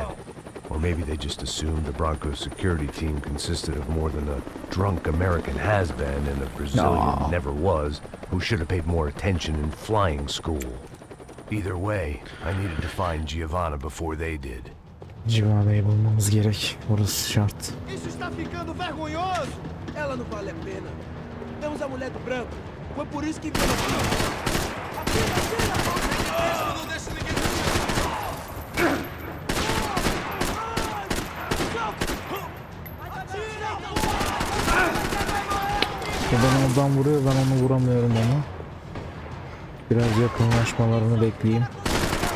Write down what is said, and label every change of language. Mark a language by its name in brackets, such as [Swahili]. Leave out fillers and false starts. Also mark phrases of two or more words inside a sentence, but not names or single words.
[English] Or maybe they just assumed the Broncos security team consisted of more than a drunk American has-been and a Brazilian never was, who should have paid more attention in flying school. Either way, I needed to find Giovanna before they did. [Turkish] Civana'yı bulmamız gerek. Orası şart. [Portuguese] Isso está ficando vergonhoso! Ela não vale a pena. Temos a mulher do branco. Foi por isso que veio aqui. Não deixa ninguém [Turkish] Ben oradan vuruyor, ben onu vuramıyorum ama. Biraz yakınlaşmalarını bekleyeyim.